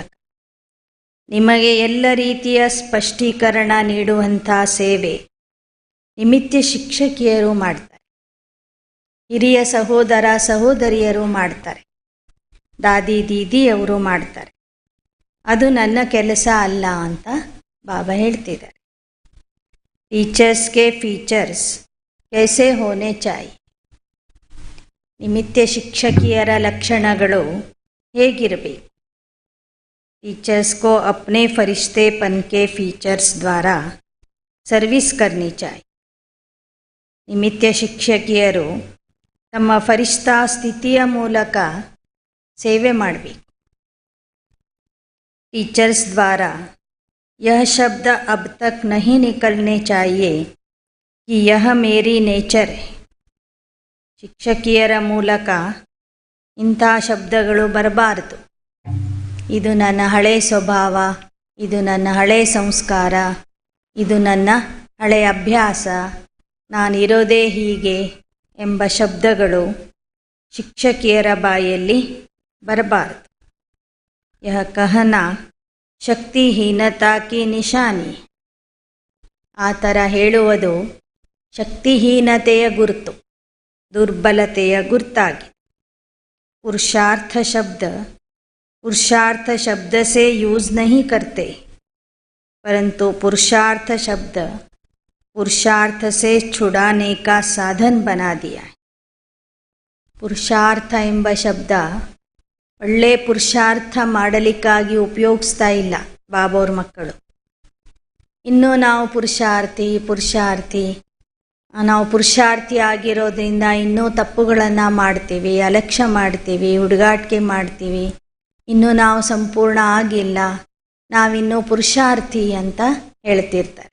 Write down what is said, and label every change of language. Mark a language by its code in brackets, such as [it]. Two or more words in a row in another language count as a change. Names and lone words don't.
[kn] ನಿಮಗೆ ಎಲ್ಲ ರೀತಿಯ ಸ್ಪಷ್ಟೀಕರಣ ನೀಡುವಂಥ ಸೇವೆ ನಿಮಿತ್ತ ಶಿಕ್ಷಕಿಯರು ಮಾಡ್ತಾರೆ, ಹಿರಿಯ ಸಹೋದರ ಸಹೋದರಿಯರು ಮಾಡ್ತಾರೆ, ದಾದಿ ದೀದಿಯವರು ಮಾಡ್ತಾರೆ. ಅದು ನನ್ನ ಕೆಲಸ ಅಲ್ಲ ಅಂತ ಬಾಬಾ ಹೇಳ್ತಿದ್ದಾರೆ. [hi] टीचर्स के फीचर्स कैसे होने चाहिए. [kn] ನಿಮಿತ್ತ ಶಿಕ್ಷಕಿಯರ ಲಕ್ಷಣಗಳು ಹೇಗಿರಬೇಕು. [hi] टीचर्स को अपने फरिश्तेपन के फीचर्स द्वारा सर्विस करनी चाहिए. [kn] ನಿಮಿತ್ತ ಶಿಕ್ಷಕಿಯರು ತಮ್ಮ ಫರಿಷ್ಠಾ ಸ್ಥಿತಿಯ ಮೂಲಕ ಸೇವೆ ಮಾಡಬೇಕು. [hi] टीचर्स द्वारा यह शब्द अब तक नहीं निकलने चाहिए कि यह मेरी नेचर है. [kn] ಶಿಕ್ಷಕಿಯರ ಮೂಲಕ ಇಂಥ ಶಬ್ದಗಳು ಬರಬಾರದು. ಇದು ನನ್ನ ಹಳೆ ಸ್ವಭಾವ, ಇದು ನನ್ನ ಹಳೆ ಸಂಸ್ಕಾರ, ಇದು ನನ್ನ ಹಳೆಯ ಅಭ್ಯಾಸ, ನಾನಿರೋದೇ ಹೀಗೆ ಎಂಬ ಶಬ್ದಗಳು ಶಿಕ್ಷಕಿಯರ ಬಾಯಲ್ಲಿ ಬರಬಾರದು. [hi] यह कहना शक्तिहीनता की निशानी. [kn] ಆ ಥರ ಹೇಳುವುದು ಶಕ್ತಿಹೀನತೆಯ ಗುರುತು, ದುರ್ಬಲತೆಯ ಗುರ್ತಾಗಿ. [hi] पुरुषार्थ शब्द से यूज़ नहीं करते, परंतु पुरुषार्थ शब्द पुरुषार्थ से छुड़ाने का साधन बना दिया है. [kn] ಪುರುಷಾರ್ಥ ಎಂಬ ಶಬ್ದ ಒಳ್ಳೆ ಪುರುಷಾರ್ಥ ಮಾಡಲಿಕ್ಕಾಗಿ ಉಪಯೋಗಿಸ್ತಾ ಇಲ್ಲ ಬಾಬೋರ್ ಮಕ್ಕಳು. ಇನ್ನೂ ನಾವು ಪುರುಷಾರ್ಥಿ ಆಗಿರೋದ್ರಿಂದ ಇನ್ನೂ ತಪ್ಪುಗಳನ್ನು ಮಾಡ್ತೀವಿ, ಅಲಕ್ಷ್ಯ ಮಾಡ್ತೀವಿ, ಹುಡುಗಾಟಿಕೆ ಮಾಡ್ತೀವಿ, ಇನ್ನೂ ನಾವು ಸಂಪೂರ್ಣ ಆಗಿಲ್ಲ, ನಾವಿನ್ನೂ ಪುರುಷಾರ್ಥಿ ಅಂತ ಹೇಳ್ತಿರ್ತಾರೆ.